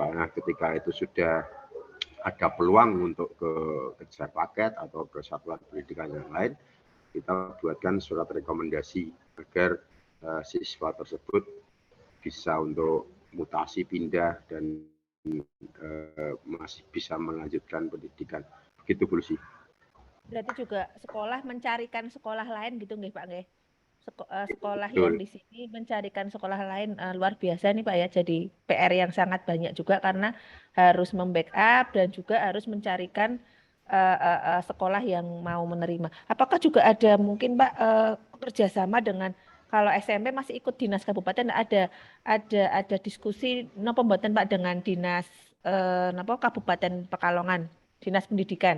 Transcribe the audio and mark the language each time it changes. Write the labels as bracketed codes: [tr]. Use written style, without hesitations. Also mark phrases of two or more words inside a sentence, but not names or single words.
[id] Nah, ketika itu sudah ada peluang untuk kejar paket atau ke satuan pendidikan yang lain, kita buatkan surat rekomendasi agar siswa tersebut bisa untuk mutasi pindah dan masih bisa melanjutkan pendidikan. Begitu Bu Lucy. Berarti juga sekolah mencarikan sekolah lain gitu nggih Pak nggih? Sekolah yang Betul. di sini mencarikan sekolah lain luar biasa nih Pak ya. Jadi PR yang sangat banyak juga karena harus membackup dan juga harus mencarikan sekolah yang mau menerima. Apakah juga ada mungkin Pak kerjasama dengan kalau SMP masih ikut dinas kabupaten ada diskusi no pembuatan Pak dengan dinas napa Kabupaten Pekalongan, dinas pendidikan.